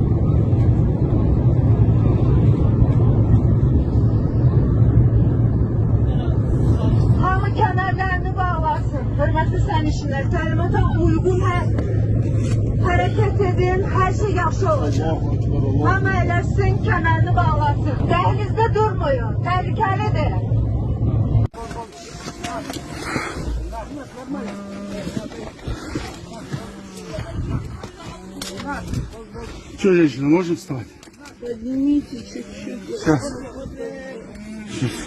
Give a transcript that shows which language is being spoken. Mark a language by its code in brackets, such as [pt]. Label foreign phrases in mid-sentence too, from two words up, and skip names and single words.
[az] Hamı kəmərlərini bağlasın. Hörmətli sərnişinlər, təlimata uyğun hərəkət edin, hər şey yaxşı olacaq. [ar] الله أكبر، الله [az] Hamı eləsin, kəmərini bağlasın. Dəhlizdə durmayın, təhlükəlidir. [ru] Что, женщина, можем вставать? Поднимите чуть-чуть. Сейчас.